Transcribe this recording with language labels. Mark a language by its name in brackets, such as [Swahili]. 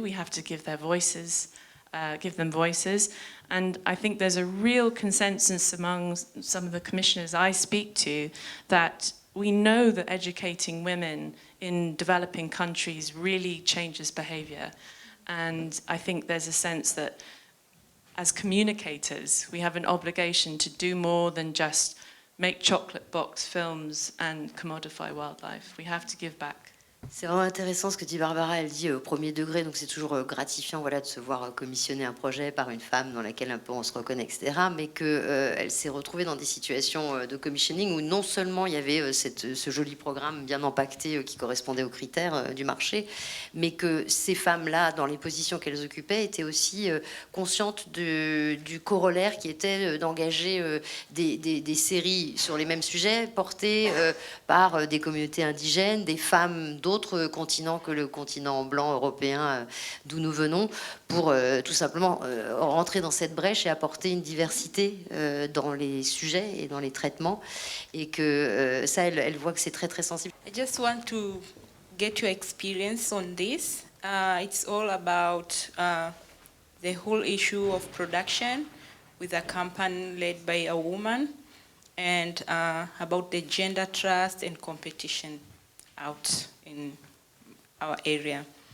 [English] We have to give them voices. And I think there's a real consensus among some of the commissioners I speak to that we know that educating women in developing countries really changes behavior. And I think there's a sense that as communicators, we have an obligation to do more than just make chocolate box films and commodify wildlife. We have to give back. [French] C'est vraiment intéressant ce que dit Barbara, elle dit au premier degré, donc c'est toujours gratifiant voilà, de se voir commissionner un projet par une femme dans laquelle un peu on se reconnaît, etc. Mais qu'elle s'est retrouvée dans des situations de commissioning où non seulement il y avait ce joli programme bien empaqueté qui correspondait aux critères du marché, mais que ces femmes-là, dans les positions qu'elles occupaient, étaient aussi conscientes du corollaire qui était d'engager des séries sur les mêmes sujets portées par des communautés indigènes, des femmes d'autres continents que le continent blanc européen d'où nous venons, pour tout simplement rentrer dans cette brèche et apporter une diversité dans les sujets et dans les traitements, et que ça, elle voit que c'est très très sensible. [English] I just want to get your experience on this. It's all about the whole issue of production with a company led by a woman, and about the gender trust and competition out in our area.